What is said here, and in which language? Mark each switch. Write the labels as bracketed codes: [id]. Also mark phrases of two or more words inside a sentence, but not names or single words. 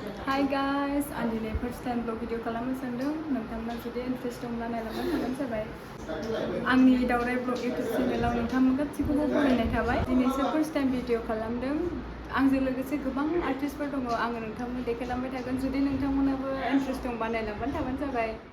[en] Hi guys, [brx] आं दिनै [en] first time vlog video [brx] खालामनो सानदों नोंथांमोना जुदि इन्ट्रेस्ट दंब्ला नायलांबाय थाबानो जाबाय आंनि दावराय [en] vlog YouTube [brx] चेनेलाव नोंथांमोन गासिखौबो बरायनाय थाबाय दिनैसो [en] first time video [brx] खालामदों आंजों लोगोसे गोबां आर्टिस्टफोर दङ आङो नोंथांमोन देखायलांबाय थागोन जुदि नोंथांमोनाबो इन्ट्रेस्ट दंबा नायलांबानो थाबानो जाबाय